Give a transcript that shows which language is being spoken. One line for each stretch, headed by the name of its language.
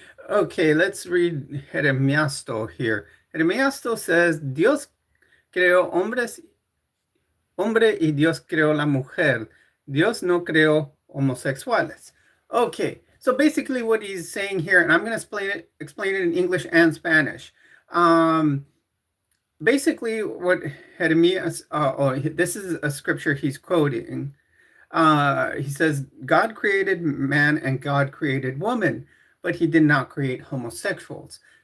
English: Okay, let's read Jeremiasto here.
Spanish: Jeremiasto says, Dios creó hombre y Dios creó la mujer. Dios no creó homosexuales.
English: Okay, so basically what he's saying here, and I'm going to explain it in English and Spanish. Basically what Jeremias, this is a scripture he's quoting. He says, God created man and God created woman, but he did not create homosexuals.